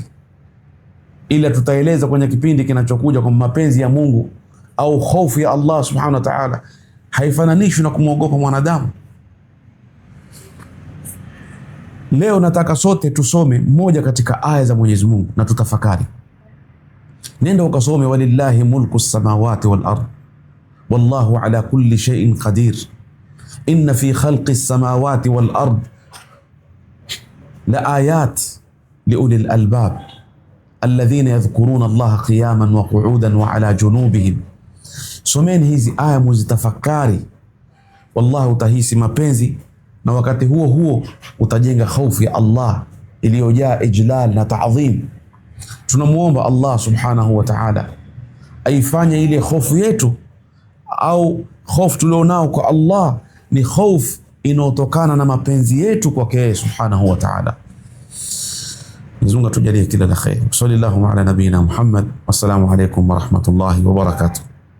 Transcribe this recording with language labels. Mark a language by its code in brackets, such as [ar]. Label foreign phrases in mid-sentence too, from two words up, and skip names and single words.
[sw] Ila tutaeleza kwenye kipindi kinachokuja kwa mapenzi ya Mungu au hofu ya Allah [ar] سبحانه وتعالى [sw] haifananishwi na kumwogopa mwanadamu. Leo nataka sote tusome moja katika aya za Mwenyezi Mungu na tutafakari. Nenda ukasome, [ar] ولله ملك السماوات والأرض والله على كل شيء قدير إن في خلق السماوات والأرض لآيات لأولي الألباب الذين يذكرون الله قياما وقعودا وعلى جنوبهم. [sw] Someni hizi aya muzitafakari, wallahi utahisi mapenzi, na wakati huo huo utajenga hofu ya Allah iliyojaa ijlal na ta'dhim. Tunamuomba Allah [ar] سبحانه وتعالى [sw] aifanye ile hofu yetu au hofu tulionao kwa Allah ni hofu inayotokana na mapenzi yetu kwake [ar] سبحانه وتعالى. [sw] Mwenyezi Mungu atujalie kila la kheri. [ar] صلى الله على نبينا محمد والسلام عليكم ورحمة الله وبركاته.